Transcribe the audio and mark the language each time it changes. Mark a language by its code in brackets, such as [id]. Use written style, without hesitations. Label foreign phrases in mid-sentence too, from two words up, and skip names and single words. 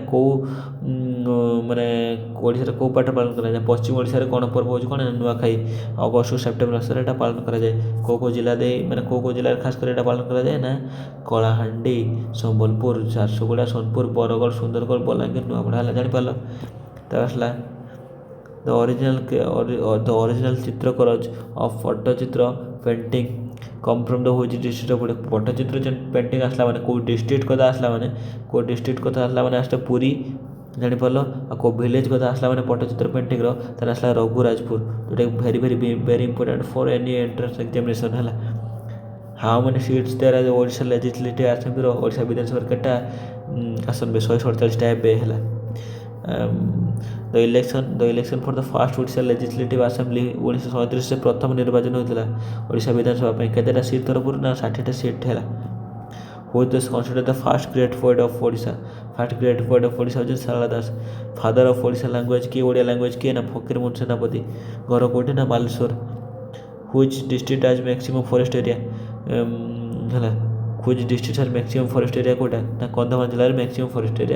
[or] ନୂଆଖାଇଟା କେଉଁ ମାନେ ଓଡ଼ିଶାରେ କେଉଁ ପାଠ ପାଳନ କରାଯାଏ? ପଶ୍ଚିମ ଓଡ଼ିଶାରେ କ'ଣ ପର୍ବ ହେଉଛି କ'ଣ? ନୂଆଖାଇ ଅଗଷ୍ଟ ସେପ୍ଟେମ୍ବର ମାସରେ ଏଇଟା ପାଳନ କରାଯାଏ। କେଉଁ ଜିଲ୍ଲା ଦେଇ ମାନେ କେଉଁ ଜିଲ୍ଲାରେ ଖାସ୍ କରି ଏଇଟା ପାଳନ କରାଯାଏ ନା କଳାହାଣ୍ଡି, ସମ୍ବଲପୁର, ଝାରସୁଗୁଡ଼ା, ସୋନପୁର, ବରଗଡ଼, ସୁନ୍ଦରଗଡ଼, ବଲାଙ୍ଗୀର, ନୂଆପଡ଼ା ହେଲା। ଜାଣିପାରିଲ? ତ ଆସିଲା [en] the original [or] ଚିତ୍ରକର of ପଟ୍ଟଚିତ୍ର [en] painting come from the which district [or] ଗୋଟେ ପଟ୍ଟଚିତ୍ର ପେଣ୍ଟିଂ ଆସିଲା ମାନେ କେଉଁ ଡିଷ୍ଟ୍ରିକ୍ଟ କଥା ଆସିଲା ମାନେ ଆସିଲା ପୁରୀ। ଜାଣିପାରିଲ? ଆଉ କେଉଁ ଭିଲେଜ୍ କଥା ଆସିଲା ମାନେ ପଟ୍ଟଚିତ୍ର ପେଣ୍ଟିଂର ତାହେଲେ ଆସିଲା ରଘୁରାଜପୁର, ଯେଉଁଟାକି [en] very important for any entrance examination [or] ହେଲା। [en] How many seats there as Odisha Legislative Assemblyr [or] ଓଡ଼ିଶା ବିଧାନସଭାରେ କେତେଟା ଆସନ ବେ? 147ଟା ଏବେ ହେଲା। [en] the election for the first ଓଡ଼ିଶା legislative assembly [or] 1937 ପ୍ରଥମ ନିର୍ବାଚନ ହୋଇଥିଲା ଓଡ଼ିଶା ବିଧାନସଭା ପାଇଁ। କେତେଟା ସିଟ୍ ତରଫରୁ ନା 60ଟା ସିଟ୍ ହେଲା। [en] who is considered the first great poet of ଓଡ଼ିଶା? first great poet of Odisha [or] ହେଉଛି ଶାରଳା ଦାସ। [en] father of Odisha language [or] କିଏ? ଓଡ଼ିଆ ଲାଙ୍ଗୁଏଜ୍ କିଏ? ନା ଫକୀରମୋହନ ସେନାପତି। ଘର କେଉଁଠି? ନା ବାଲେଶ୍ୱର। [en] which district has maximum forest area? ହେଲା which district has maximum forest area କେଉଁଟା? [or] ନା କନ୍ଧମାଳ ଜିଲ୍ଲାରେ [en] maximum forest area.